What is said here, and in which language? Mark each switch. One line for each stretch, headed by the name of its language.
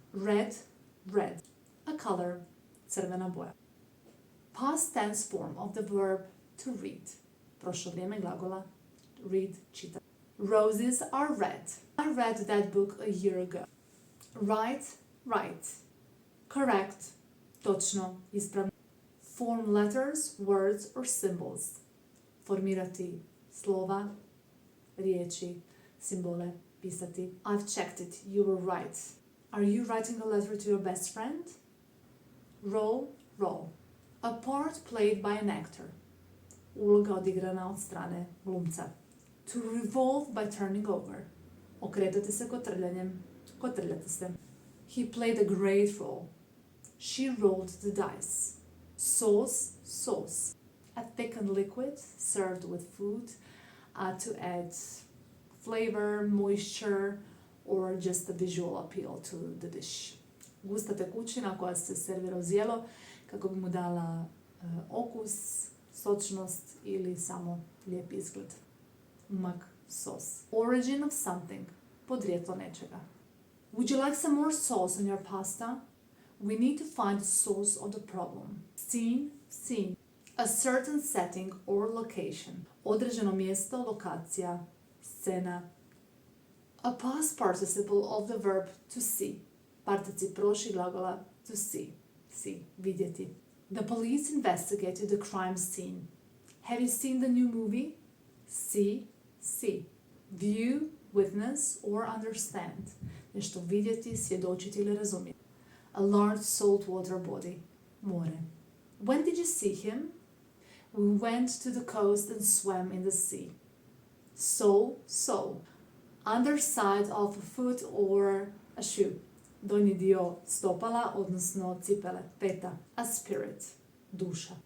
English: Red, red. A color,
Croatian: crvena boja.
English: Past tense form of the verb to read.
Croatian: Prošlo vrijeme glagola read, čita.
English: Roses are red. I read that book a year ago. Right, right. Correct,
Croatian: točno, ispravno.
English: Form letters, words or symbols.
Croatian: Formirati slova, riječi, simbole, pisati.
English: I've checked it, you were right. Are you writing a letter to your best friend? Role, role. A part played by an actor.
Croatian: Uloga odigrana od strane glumca.
English: To revolve by turning over.
Croatian: Okretati se kotrljanjem. Kotrljati se.
English: He played a great role. She rolled the dice. Sauce, sauce. A thickened liquid served with food to add flavor, moisture, or just a visual appeal to the dish.
Croatian: Gusta tekućina koja se servira uz jelo kako bi mu dala okus, sočnost ili samo lijep izgled.
English: Mak, sauce. Origin of something.
Croatian: Podrijetlo nečega.
English: Would you like some more sauce on your pasta? We need to find the source of the problem. Scene, scene. A certain setting or location.
Croatian: Određeno mjesto, lokacija, scena.
English: A past participle of the verb to see.
Croatian: Particip prošli glagola
English: to see. See,
Croatian: vidjeti.
English: The police investigated the crime scene. Have you seen the new movie? See, see. View, witness or understand.
Croatian: Nešto vidjeti, svjedočiti ili razumjeti.
English: A large saltwater body.
Croatian: More.
English: When did you see him? We went to the coast and swam in the sea. Sole. Underside of a foot or a shoe.
Croatian: Donji dio stopala, odnosno cipele, peta.
English: A spirit.
Croatian: Duša.